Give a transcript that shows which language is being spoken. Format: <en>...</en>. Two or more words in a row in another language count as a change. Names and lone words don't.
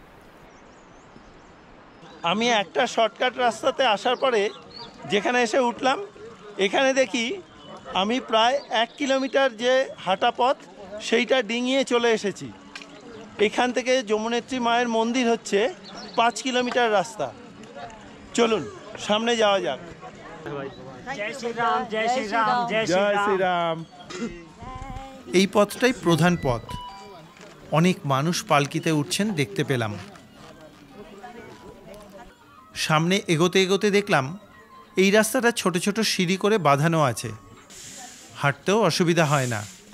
<bn>আমি একটা শর্টকাট রাস্তাতে আসার পরে যেখানে এসে উঠলাম, এখানে দেখি আমি প্রায় 1 কিলোমিটার যে হাঁটা পথ সেইটা ডিঙিয়ে চলে এসেছি। এখান থেকে যমুনেত্রী মায়ের মন্দির হচ্ছে 5 কিলোমিটার রাস্তা। চলুন সামনে যাওয়া যাক।</bn> <hi>जय श्री राम जय श्री राम जय श्री</hi> <bn>জয় राम শ্রীরাম। এই পথটাই প্রধান পথ। অনেক মানুষ পালকিতে উঠছেন দেখতে পেলাম। সামনে এগোতে এগোতে দেখলাম এই রাস্তাটা ছোট ছোট সিঁড়ি করে বাঁধানো আছে, হাঁটতেও অসুবিধা হয় না।</bn>